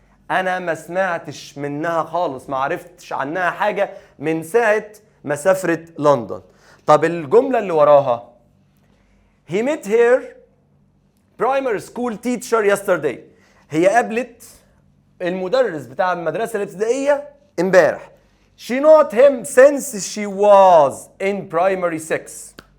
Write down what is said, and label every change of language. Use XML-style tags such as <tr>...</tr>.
<ar>أنا ما سمعتش منها خالص، ما عرفتش عنها حاجة من ساعة ما سافرت لندن. طب الجملة اللي وراها</ar> <en>He met her primary school teacher yesterday.</en> <ar>هي قابلت المدرس بتاع المدرسة الابتدائية امبارح.</ar> <en>She not him since she was in primary 6.</en>